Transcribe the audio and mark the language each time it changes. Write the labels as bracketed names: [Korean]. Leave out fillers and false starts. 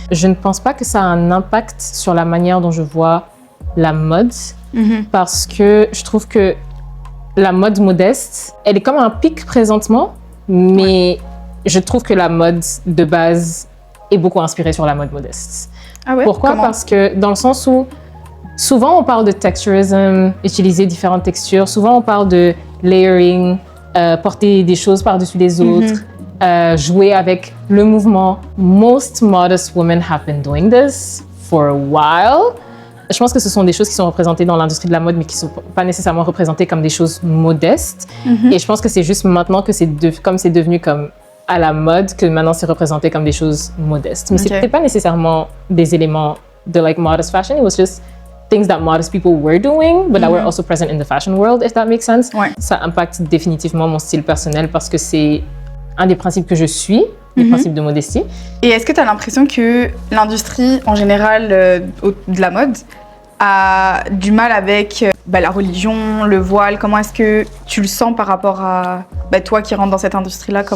[French] Je ne pense pas que ça a un impact sur la manière dont je vois la mode, parce que je trouve que la mode modeste, elle est comme un pic présentement, mais je trouve que la mode de base est beaucoup inspirée sur la mode modeste. Pourquoi? Parce que dans le sens où souvent on parle de texturism, utiliser différentes textures, souvent on parle de layering, porter des choses par-dessus les autres, jouer avec le mouvement. [English] Most modest women have been doing this for a while. [French] Je pense que ce sont des choses qui sont représentées dans l'industrie de la mode, mais qui ne sont pas nécessairement représentées comme des choses modestes. Et je pense que c'est juste maintenant que comme c'est devenu comme à la mode, que maintenant c'est représenté comme des choses modestes. Mais c'était pas nécessairement des éléments de [English] like modest fashion. It was just things that modest people were doing, but that were also present in the fashion world, if that makes sense. [French] Ça impacte définitivement mon style personnel parce que c'est un des principes que je suis, les principes de modestie. Et est-ce que tu as l'impression que l'industrie en général de la mode a du mal avec la religion, le voile. Comment est-ce que tu le sens par rapport à toi qui rentres dans cette industrie-là?